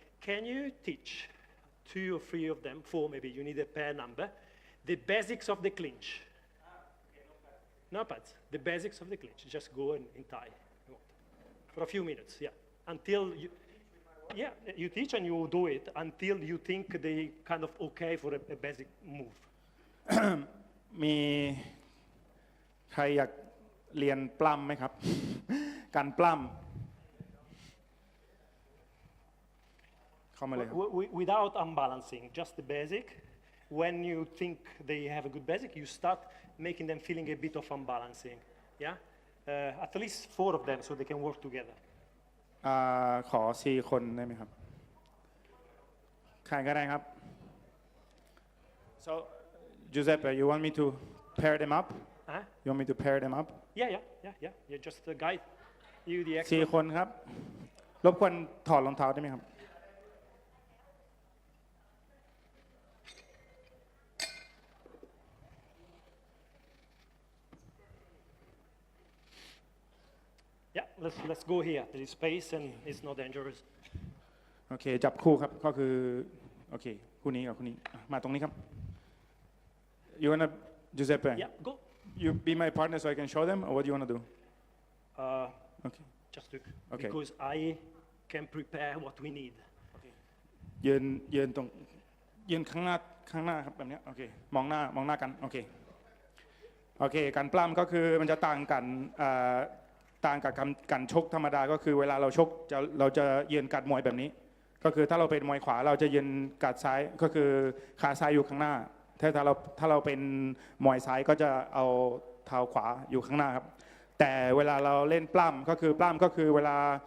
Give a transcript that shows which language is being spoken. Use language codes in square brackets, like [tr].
[en] Can you teach 2 or 3 of them, 4 maybe, you need a pair number, the basics of the clinch? No pads, the basics of the clinch. Just go and tie for a few minutes, yeah. Until you, yeah, you teach and you do it until you think they kind of okay for a basic move. [th] มีใครอยากเรียนปล้ำไหมครับ การปล้ำเข้ามาเลยครับ [en] Without unbalancing, just the basic. When you think they have a good basic, you start making them feeling a bit of unbalancing, yeah? At least 4 of them so they can work together. [th] ขอ4 คนได้ไหมครับใครก็ได้ครับ [en] so Giuseppe you want me to pair them up Huh? you want me to pair them up Yeah, just the guide you the 4 expert. [th] คนครับรบกวนถอดรองเท้าได้ไหมครับ [en] Yeah, let's go here. There is space and it's not dangerous. [th] โอเคจับคู่ครับก็คือโอเคคู่นี้กับคู่นี้มาตรงนี้ครับ [en] you wanna Giuseppe Yeah, go. you be my partner so I can show them or what do you wanna do okay Just to, Okay. because I can prepare what we need. [th] ยืนตรงยืนข้างหน้าครับแบบนี้โอเคมองหน้ากันโอเคการปล้ำก็คือมันจะต่างกันต่างกับการชกธรรมดาก็คือเวลาเราชกเราจะยืนกัดมวยแบบนี้ก็คือถ้าเราเป็นมวยขวาเราจะยืนกัดซ้ายก็คือขาซ้ายอยู่ข้างหน้าถ้าเราเป็นมวยซ้ายก็จะเอาเท้าขวาอยู่ข้างหน้าครับแต่เวลาเราเล่นปล้ำก็คือเวลา